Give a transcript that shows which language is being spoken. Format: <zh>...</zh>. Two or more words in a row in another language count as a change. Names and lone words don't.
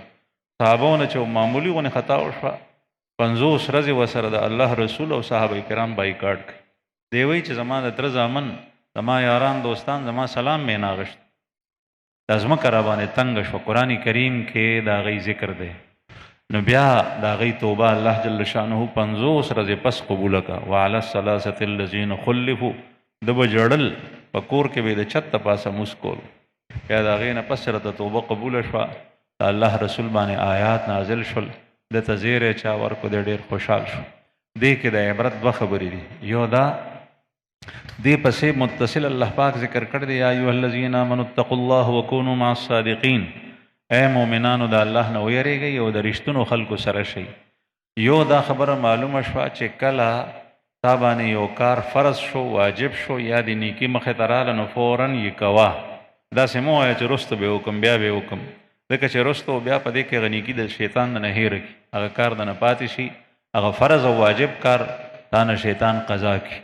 <ps>صحابهونه چې معمولي غونې خطا وشوه، 50 ورځې ورسره د الله رسول او صحابه کرام بایکاټ کوي. دی وایي چې زما د تره زامن، زما یاران دوستان زما سلام مې نه اغوښت، دا ځمکه را باندې تنګه شوه. قرآن کریم کې د هغوی ذکر دی. نو بیا د هغوی توبه الله</ps> <ar>جل شانه</ar> <ps>50 ورځې پس قبوله کړه.</ps> <ar>وعلى الثلاثة الذین خلفوا،</ar> <ps>ده به ژړل، په کور کې به د چت ته پاسه موس کول. بیا د هغې نه پس راته توبه قبوله شوه، د الله رسول باندې آیات نازل شول، ده ته زیری چا ورکړو، دی ډېر خوشحال شو. دې کې د عبرت 2 خبرې دي. یو دا دې پسې متصل الله پاک ذکر کړی دی،</ps> <ar>یا ایها الذین آمنوا اتقوا الله وکونوا مع الصادقین،</ar> <ps>اے مؤمنانو د الله نه ویریږئ او د رښتونو خلکو سره شئ. یو دا خبره معلومه شوه چې کله تا باندې یو کار فرض شو، واجب شو، یا د نیکي مخې ته راله، نو فوراً یې کوه. داسې مه وایه چې رستو به وکم بیا به وکم، ځکه چې رستو بیا په دې کې هغه نیکي د شیطان نه هېره کړي، هغه کار د نه پاتې شي، هغه فرض او واجب کار تا نه شیطان قضا کړي.</ps>